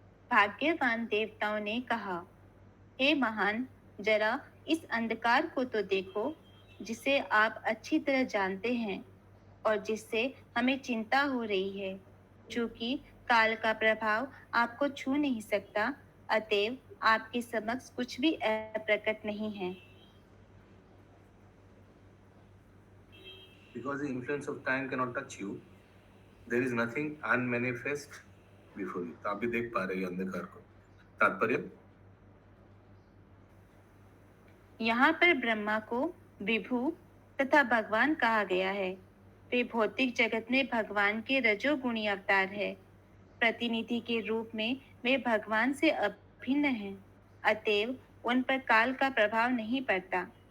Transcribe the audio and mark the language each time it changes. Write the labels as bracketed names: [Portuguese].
[Hindi] भाग्यवान देवताओं ने कहा, हे महान, जरा इस अंधकार को तो देखो जिसे आप अच्छी तरह जानते हैं और जिससे हमें चिंता हो रही है। चूंकि काल का प्रभाव आपको छू नहीं सकता, अतएव आपके समक्ष कुछ भी अप्रकट नहीं है। [English] Because the influence of time cannot touch you, there is nothing unmanifest before you. [Hindi] तो आप भी देख पा रहे हैं अंधकार को। तात्पर्य यहाँ पर ब्रह्मा को विभु तथा भगवान कहा गया है। वे भौतिक जगत में भगवान के रजोगुणी अवतार है। प्रतिनिधि के रूप में वे भगवान से अभिन्न हैं, अतएव उन पर काल का प्रभाव नहीं पड़ता।